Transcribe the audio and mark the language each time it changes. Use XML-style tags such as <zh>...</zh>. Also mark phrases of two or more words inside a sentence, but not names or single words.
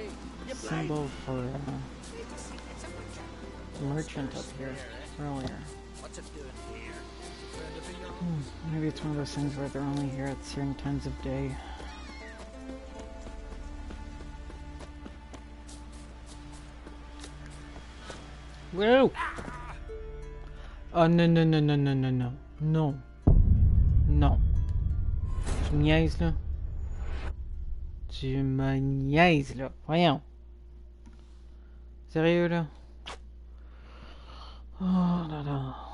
<en>symbol for merchant up here earlier. What's it doing here? Maybe it's one of those things where they're only here at certain times of day. Whoa! Oh, no, no, no, no, no, no, no.</en> <fr>Non. Non. Tu me niaises, là? Tu me niaises, là. Voyons. Sérieux, là? Oh là là.</fr>